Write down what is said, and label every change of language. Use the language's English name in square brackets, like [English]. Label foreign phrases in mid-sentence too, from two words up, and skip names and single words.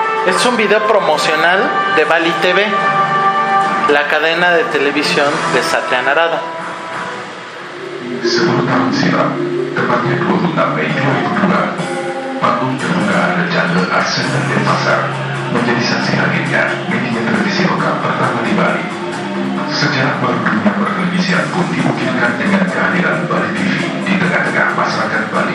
[Spanish] Es un video promocional de Bali TV, la cadena de televisión de Satria Narada. [Indonesian] Sepuluh tahun silam, tepatnya 26 Mei 2002, panggung terbuka Rejang Arsen dan Denpasar menjadi saksi hadirnya media televisi lokal pertama di Bali. Sejarah baru dunia pertelevisian pun dimungkinkan dengan kehadiran Bali TV di tengah-tengah masyarakat Bali.